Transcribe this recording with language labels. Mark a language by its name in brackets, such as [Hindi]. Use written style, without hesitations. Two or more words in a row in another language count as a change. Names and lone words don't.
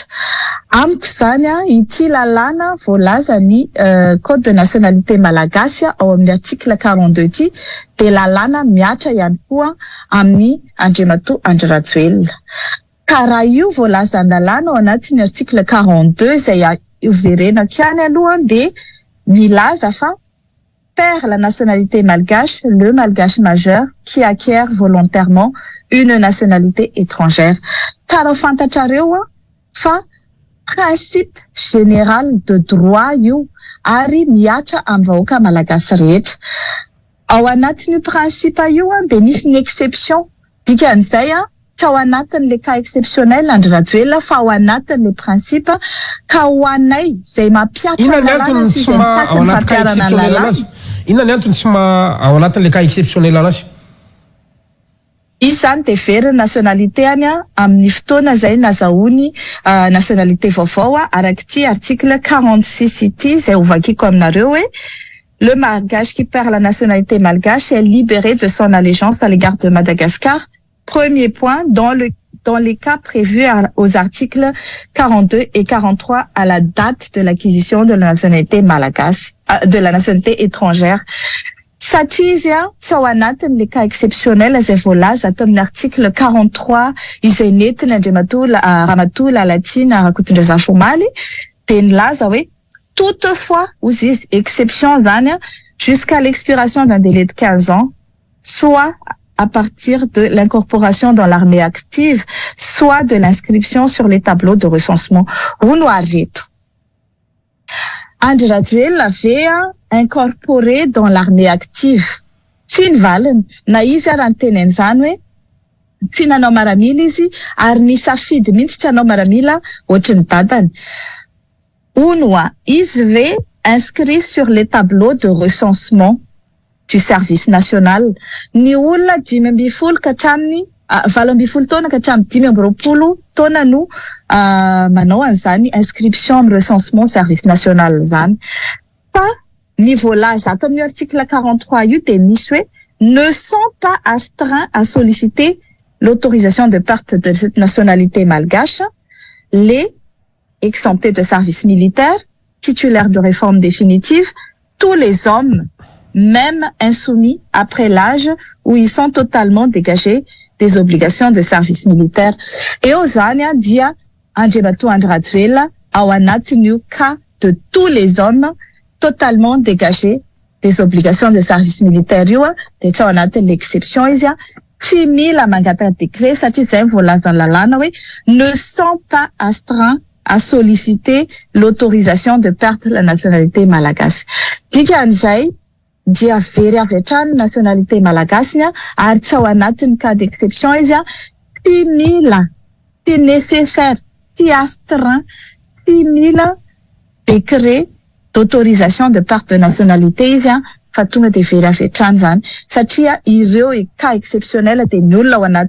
[Malagasy] Amiko zany ity lalàna voalaza ny [French] code de nationalité [Malagasy] malagasy ao amin'ny article 42 ity dia lalàna miatra ihany koa amin'ny Andriamatoa Andry Rajoelina. Ka raha io voalaza ny lalàna ao anatin'ny article 42 izay ioverenako ihany aloha dia milaza fa [French] perd la nationalité malgache le malgache majeur qui acquiert volontairement une nationalité étrangère. [Malagasy] Tsara fantatrareo fa [French] principe général de droit [Malagasy] io ary miatra amin'ny vahoaka malagasy rehetra. Ao anatin'io principe io dia misy ny exception. Dikan'izay tsy ao anatin'le [French] cas exceptionnel [Malagasy] Andry Rajoelina fa ao anatin'le principe ka ho anay izay mapiatra lalàna sy izay mitady ny fampiarana lalàna. Inona ny antony tsy ao anatin'le [French] cas exceptionnel [Malagasy] anazy? Izy zany dia very nationalité any amin'ny fotoana izay nazahoany nationalité vaovao araka ity article 46 ity izay hovakiko aminareo hoe [French] le malgache qui perd la nationalité malgache est libéré de son allégeance à l'égard de Madagascar. Premier point, dans les cas prévus aux articles 42 et 43 à la date de l'acquisition de la nationalité malagasy, de la nationalité étrangère. [Malagasy] Satria izy tsy ao anatin'le [French] cas exceptionnel [Malagasy] izay voalaza ato amin'ny article 43 izay nentina Andriamatoa Ramatoa Lalatina Rakotondrazafy Omaly dia nilaza hoe toutefois ozy izy exception zany [French] jusqu'à l'expiration d'un délai de 15 ans, soit à partir de l'incorporation dans l'armée active, soit de l'inscription sur les tableaux de recensement. [Malagasy] Hono areto. [French] Andry Rajoelina avait incorporé dans l'armée active. [Malagasy] Tsy nivaliny, na izy raha niteny an'izany hoe tsy nanao maramila izy ary nisafidy mihitsy tsy hanao maramila ohatry ny dadany. Hono izy ve [French] inscrit sur les tableaux de recensement du service national. [Malagasy] Ny olona 5 ka hatramin'ny 20 taona ka hatramin'ny 20 taona no manao an'izany inscription amin'ny [French] recensement service national [Malagasy] zany. Fa ny voalaza ato amin'ny article 43 io dia misy hoe [French] ne sont pas astreints à solliciter l'autorisation de perte de cette nationalité malgache les exemptés de service militaire, titulaires de réforme définitive, tous les hommes même insoumis après l'âge où ils sont totalement dégagés des obligations de service militaire. Et aux années, [Malagasy] dia Andriamatoa Andry Rajoelina ao anatin'io [French] cas de tous les hommes totalement dégagés des obligations de service militaire [Malagasy] io dia tsy ao anatin'ny l'exception izy tsy mila mangataka décret satria izay voalaza ny lalàna hoe [French] ne sont pas astreints à solliciter l'autorisation de perdre la nationalité malagasy. [Malagasy] Dikan'izay dia very avy hatrany nationalité malagasy ary tsy ao anatin'ny [French] cas d'exception [Malagasy] izy tsy mila, tsy nécessaire, tsy astreint, tsy mila [French] décret d'autorisation de perte de nationalité [Malagasy] izy fa tonga dia very avy hatrany zany satria ireo cas exceptionnel dia ny olona